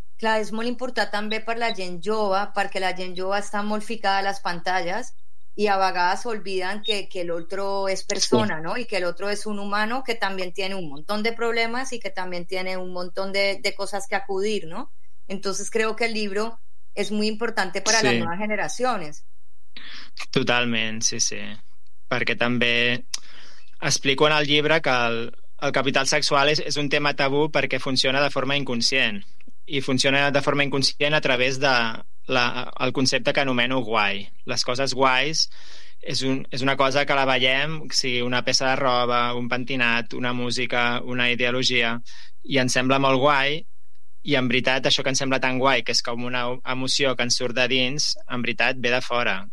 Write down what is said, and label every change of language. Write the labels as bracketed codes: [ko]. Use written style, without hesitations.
[ca] Clar, és molt important també per la gent jove, perquè la gent jove està molt ficada a les pantalles i a vegades oblidan que l'altre és persona, sí. No? I que l'altre és un humano que també té un munt de problemes i que també té un munt de coses que acudir, no? [es] Entonces creo que el libro es muy importante para sí. Las nuevas generaciones. [ca] Totalment, sí, sí. Perquè també explico en el llibre que el capital sexual és un tema tabú perquè funciona de forma inconscient. I funciona de forma inconscient a través de el concepte que anomeno guai. Les coses guais és una cosa que la veiem, o sigui, una peça de roba, un pentinat, una música, una ideologia, i ens sembla molt guai, i en veritat això que ens sembla tan guai, que és com una emoció que ens surt de dins, en veritat ve de fora.